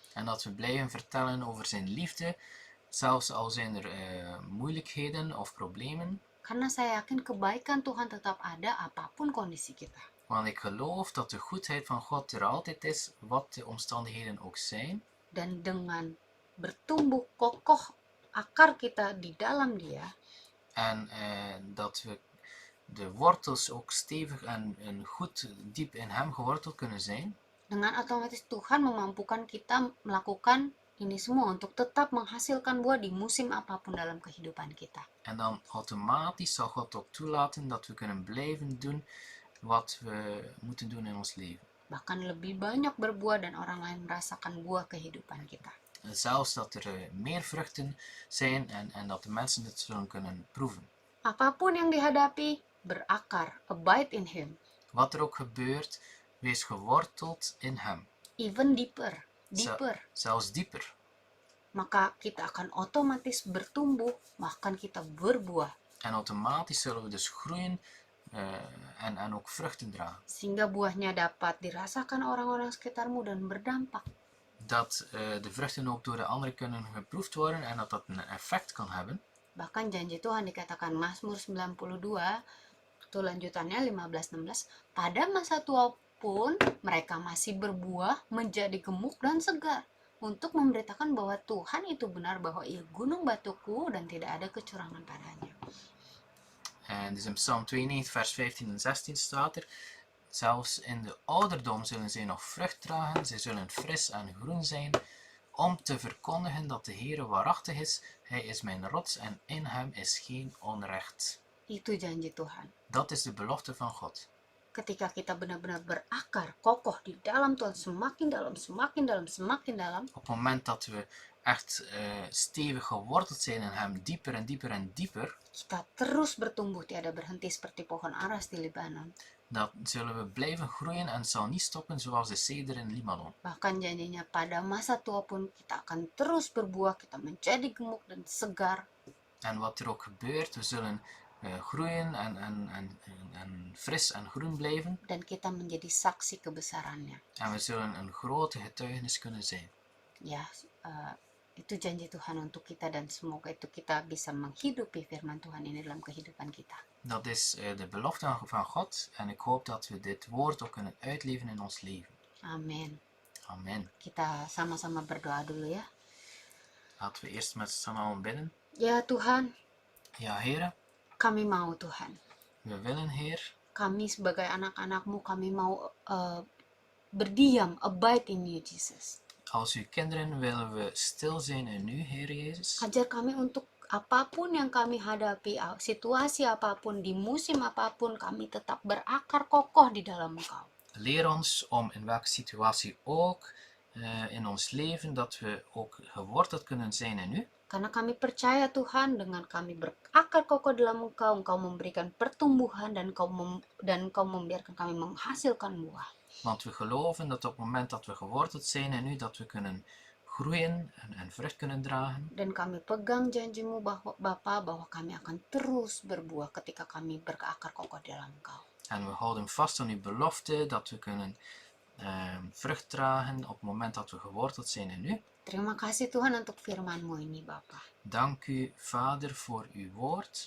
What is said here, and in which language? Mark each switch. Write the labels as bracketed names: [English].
[Dutch] En dat we blijven vertellen over zijn liefde, zelfs al zijn er moeilijkheden of problemen. [Indonesian] Karena saya yakin kebaikan Tuhan tetap ada apapun kondisi kita. [Dutch] Want ik geloof dat de goedheid van God er altijd is, wat de omstandigheden ook zijn. [Indonesian] Dan dengan bertumbuh kokoh akar kita di dalam Dia. [Dutch] En dat we de wortels ook stevig en goed diep in Hem geworteld kunnen zijn. [Indonesian] Dengan otomatis Tuhan memampukan kita melakukan ini semua untuk tetap menghasilkan buah di musim apapun dalam kehidupan kita. [Dutch] En dan automatisch zal God ook toelaten dat we kunnen blijven doen wat we moeten doen in ons leven. [Indonesian] Bahkan lebih banyak berbuah dan orang lain merasakan buah kehidupan kita. [Dutch] Zelfs dat er meer vruchten zijn en dat de mensen het zullen kunnen proeven. [Indonesian] Apapun yang dihadapi, berakar, [English] abide in Him. [Dutch] Wat er ook gebeurt, wees geworteld in Hem. [English] Even deeper. [Dutch] Zelfs dieper. [Indonesian] Maka kita akan otomatis bertumbuh, bahkan kita berbuah. [Dutch] En automatisch zullen we dus groeien en ook vruchten dragen. [Indonesian] Sehingga buahnya dapat dirasakan orang-orang sekitarmu dan berdampak. [Dutch] Dat de vruchten ook door de anderen kunnen geproefd worden en dat dat een effect kan hebben. [Indonesian] Bahkan janji Tuhan dikatakan Mazmur 92, itu lanjutannya 15-16, pada masa tua pun mereka masih berbuah, menjadi gemuk dan segar, untuk memberitakan bahwa Tuhan itu benar, bahwa Ia gunung batuku dan tidak ada kecurangan padanya. [Dutch] En dus in Psalm 92 vers 15 en 16 staat er: zelfs in de ouderdom zullen zij nog vrucht dragen, zij zullen fris en groen zijn, om te verkondigen dat de Heere waarachtig is. Hij is mijn rots en in hem is geen onrecht. [Indonesian] Itu janji Tuhan. [Dutch] Dat is de belofte van God. [Indonesian] Ketika kita benar-benar berakar, kokoh di dalam Tuhan, semakin dalam, semakin dalam, semakin dalam. [Dutch] Op het moment dat we echt stevig geworteld zijn in hem, dieper en dieper en dieper, [Indonesian] kita terus bertumbuh tiada berhenti seperti pohon aras di Libanon. [Dutch] dan zullen we blijven groeien en het zal niet stoppen zoals de ceder in Libanon. [Indonesian] Bahkan janjinya pada masa tua pun kita akan terus berbuah, kita menjadi gemuk dan segar. [Dutch] En wat er ook gebeurt, we zullen groeien en fris en groen blijven. [Indonesian] Dan kita menjadi saksi kebesarannya. [Dutch] En we zullen een grote getuigenis kunnen zijn. [Indonesian] Ya, itu janji Tuhan untuk kita, dan semoga itu kita bisa menghidupi firman Tuhan ini dalam kehidupan kita. [Dutch] Dat is de belofte van God en ik hoop dat we dit woord ook kunnen uitleven in ons leven. [Indonesian] Amin. [Dutch] Amen. [Indonesian] Kita sama-sama berdoa dulu ya. [Dutch] Laten we eerst met z'n allen bidden. [Indonesian] Ya Tuhan, [Dutch] Ja, Heere, [Indonesian] kami mau Tuhan. [Dutch] we willen, Heer, [Indonesian] Kami sebagai anak-anak-Mu, kami mau berdiam, [English] abide in You, Jesus. [Dutch] als uw kinderen willen we stil zijn in u, Heer Jezus. [Indonesian] Ajar kami untuk apapun yang kami hadapi, situasi apapun, di musim apapun, kami tetap berakar kokoh di dalam Engkau. [Dutch] Leer ons om in welke situatie ook in ons leven, dat we ook geworteld kunnen zijn in u. [Indonesian] Karena kami percaya Tuhan, dengan kami berakar kokoh dalam Engkau, Engkau memberikan pertumbuhan dan Engkau membiarkan kami menghasilkan buah. [Dutch] Want we geloven dat op het moment dat we geworteld zijn in u, dat we kunnen groeien en vrucht kunnen dragen. [Indonesian] Dan kami pegang janjimu Bapa bahwa kami akan terus berbuah ketika kami berakar kokoh dalam Engkau. [Dutch] En we houden vast aan uw belofte dat we kunnen vrucht dragen op het moment dat we geworteld zijn in u. [Indonesian] Terima kasih Tuhan untuk firman-Mu ini Bapa. [Dutch] Dank u, Vader, voor uw woord.